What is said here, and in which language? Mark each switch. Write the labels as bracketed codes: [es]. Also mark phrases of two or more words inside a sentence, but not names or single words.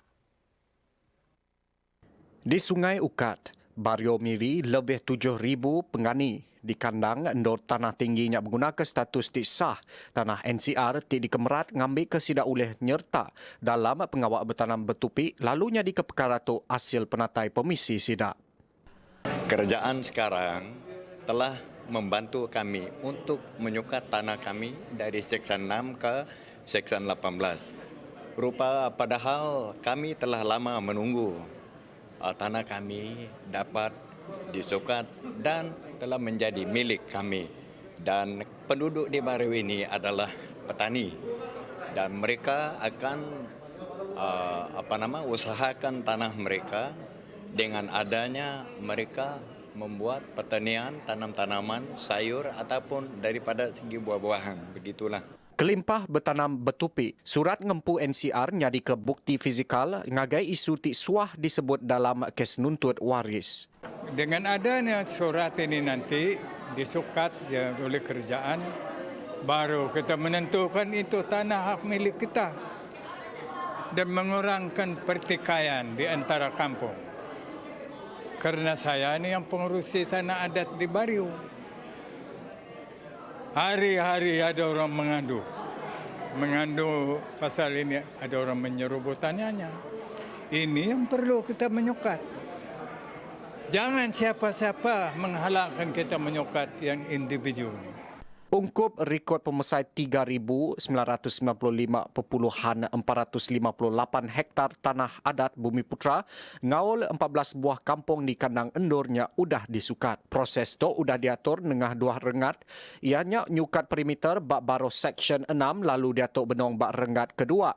[iba] Di Sungai Ukat, Bario Miri lebih 7,000 pengani di kandang endor tanah tingginya menggunakan status ti sah tanah NCR ti dikemerat ngambil ke sidak oleh nyerta dalam pengawak bertanam betupi lalunya di ke perkara tu hasil penatai komisi sidak. [ms] Kerajaan sekarang telah membantu kami untuk menyukat tanah kami dari Seksyen 6 ke Seksyen 18. Padahal kami telah lama menunggu tanah kami dapat disukat dan telah menjadi milik kami. Dan penduduk di Baru ini adalah petani dan mereka akan usahakan tanah mereka dengan adanya mereka membuat pertanian tanam-tanaman sayur ataupun daripada segi buah-buahan, begitulah. [iba] Kelimpah bertanam betupi, surat ngempu NCR nyadi ke bukti fizikal ngagai isu ti suah disebut dalam kes nuntut waris. [ms] Dengan adanya surat ini nanti disukat oleh kerajaan, baru kita menentukan itu tanah hak milik kita dan mengurangkan pertikaian di antara kampung. Karena saya ini yang pengurusi tanah adat di Bario. Hari-hari ada orang mengandung pasal ini, ada orang menyerobot tanahnya. Ini yang perlu kita menyukat. Jangan siapa-siapa menghalangkan kita menyukat yang individu ini. [iba] Ungkup rekod pemesai 3,995.458 hektar tanah adat Bumi Putra ngaul 14 buah kampung di kandang endornya udah disukat. Proses tu udah diatur nengah dua rengat. Ianya nyukat perimeter bak baro Seksyen 6 lalu diatur benong bak rengat kedua.